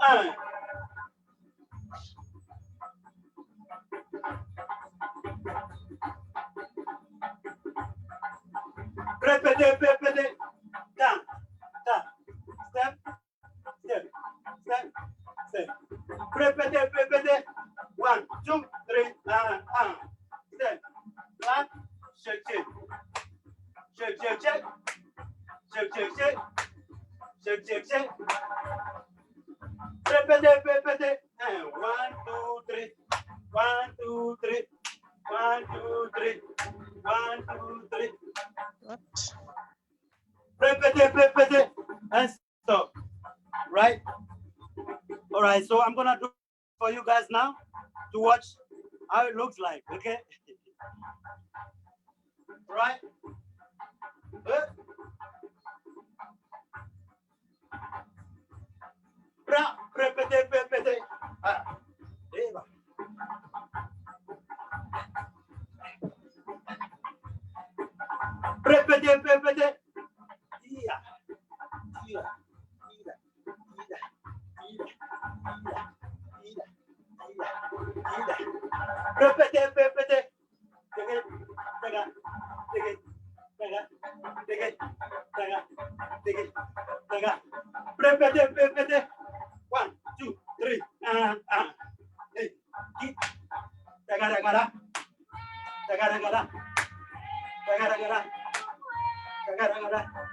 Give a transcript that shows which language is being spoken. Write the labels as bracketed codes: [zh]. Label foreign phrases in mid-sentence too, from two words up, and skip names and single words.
[ht] Repete, repete. [en] Down, down. Step, step, step, step. [ht] Repete, repete. 1, 2, 3, [en] step. Clap, shake, shake. Shake, shake, shake. Shake, shake, shake. Shake, shake, shake. [ht] Repete, repete. 1, 2, 3. 1, 2, 3. 1, 2, 3. 1, 2, 3. Repete, repete, [en] and stop. Right? All right, so I'm gonna do for you guys now to watch how it looks like, okay? Right? Good. [ht] Bra, repete, repete. Eva. Repete, repete. [en] Yeah. Yeah. [ht] Repete, repete. [en] Dig it, dig it, dig it, dig it, dig it, dig it. [ht] Repete, repete. 1, 2, 3, [en] hey, keep. Daga, daga, daga, daga, daga, daga, daga, daga, daga.